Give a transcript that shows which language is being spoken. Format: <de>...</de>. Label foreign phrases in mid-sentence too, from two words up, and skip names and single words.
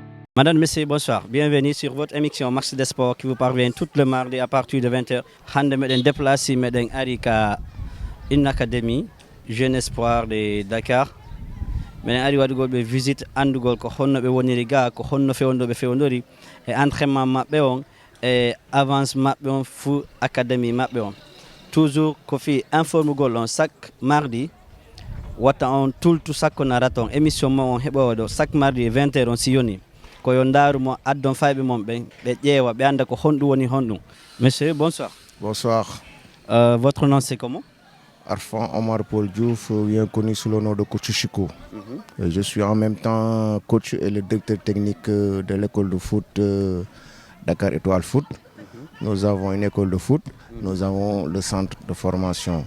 <fr>Madame, Messieurs, bonsoir. Bienvenue sur votre émission Max des Sports qui vous parvient tout le mardi à partir de 20h.</fr> <ff>Hande meɗen déplacé meɗen ari ka</ff> <fr>une académie jeune espoir de Dakar.</fr> <ff>Meɗen ari waɗugol ɓe visite andugol ko honno ɓe woniri ga, ko honno fewnoɓe fewndori e entraînement maɓɓe on e avance maɓɓe on fou académie maɓɓe on. Toujours ko fi informugol on</ff> <fr>chaque mardi</fr> <ff>watta on tultu sakko narata on émission mo on heɓowo ɗo</ff> <fr>chaque mardi 20h</fr> <ff>on si yoni ko yo ndaaru mo addon fayɓe mon ɓe ƴeewa ɓe anda ko honɗum woni honɗum.</ff> <fr>Monsieur, bonsoir. Bonsoir. Votre nom c'est comment? Arfan Omar Paul Diouf, bien connu sous le nom de coach Chico. Je suis en même temps coach et le directeur technique de l'école de foot Dakar Étoile Foot. Nous avons une école de foot, nous avons le centre de formation.</fr>